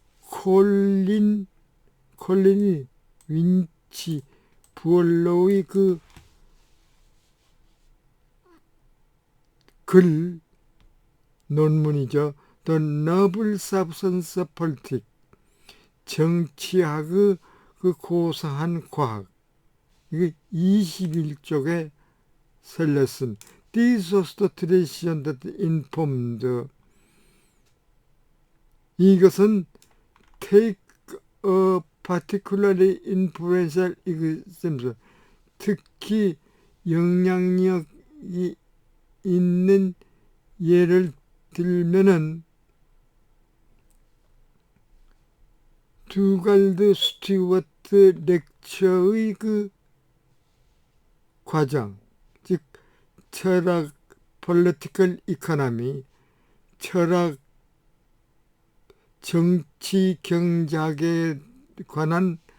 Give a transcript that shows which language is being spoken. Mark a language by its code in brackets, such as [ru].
[ko] 콜린이 윈치 부얼로의 그 글 논문이죠. The Noble Substance of Politics, 정치학의 그 고상한 과학, 이게 21쪽에 설렸습니다. [en] This was the tradition that informed. [ko] 이것은 [en] take a particularly influential example, [ko] 특히 영향력이 있는 예를 들면은 두갈드 스튜어트 렉처의 그 과정, 즉 철학, political economy, 철학, 정치, 경제학에 관한